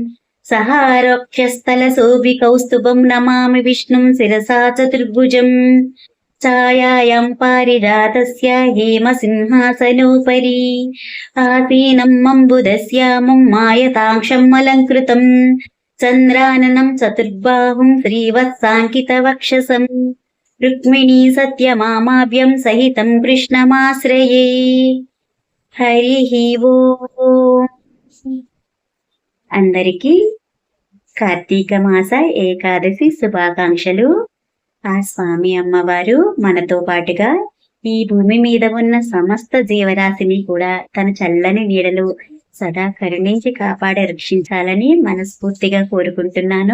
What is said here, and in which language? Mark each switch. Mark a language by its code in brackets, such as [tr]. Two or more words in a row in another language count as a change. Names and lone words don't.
[sa] सहारोक्षस्थलशोभिकौस्तुभं नमामि विष्णुं शिरसा चतुर्भुजम् छायायां पारिजातस्य हेमसिंहासनोपरि आसीनं अम्बुदश्यामं मायताक्षम् अलङ्कृतं चन्द्राननं चतुर्बाहुं श्रीवत्साङ्कितवक्षसं रुक्मिणी सत्यमामाभ्यं सहितं कृष्णमाश्रये। हरिः ओम्। [te] అందరికీ కార్తీక మాస ఏకాదశి శుభాకాంక్షలు। ఆ స్వామి అమ్మవారు మనతో పాటుగా ఈ భూమి మీద ఉన్న సమస్త జీవరాశిని కూడా తన చల్లని నీడలు సదా కరుణించి కాపాడి రక్షించాలని మనస్ఫూర్తిగా కోరుకుంటున్నాను।